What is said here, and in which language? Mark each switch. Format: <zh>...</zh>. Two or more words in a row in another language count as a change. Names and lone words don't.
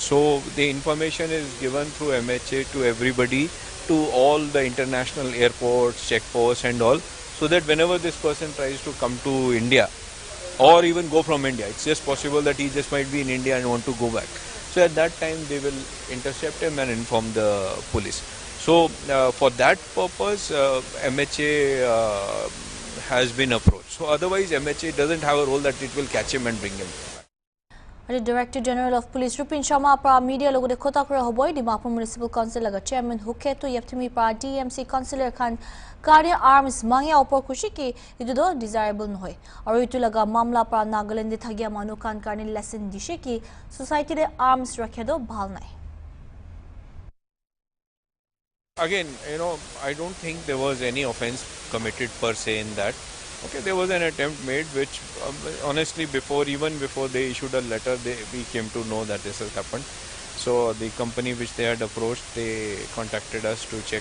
<en>So, the information is given through MHA to everybody, to all the international airports, checkposts and all, so that whenever this person tries to come to India, or even go from India, it's just possible that he just might be in India and want to go back. So at that time they will intercept him and inform the police. So for that purpose MHA has been approached. So otherwise MHA doesn't have a role that it will catch him and bring him back. The Director General of Police</en> <nag>Rupin Sharma para media logo de khota kura hoboy Dimapur Municipal Council laga Chairman Huketo Yaptimi para DMC Councillor Khan Karya arms mangya opor kushi ki itu do desirable noy aru itu laga mamla para Nagaland de thagya manu khan karne lesson dishe ki society de arms rakhe do bhal nai.</nag> <en>Again, I don't think there was any offence committed per se in that. Okay, there was an attempt made which honestly even before they issued a letter, we came to know that this has happened. So the company which they had approached, they contacted us to check.</en>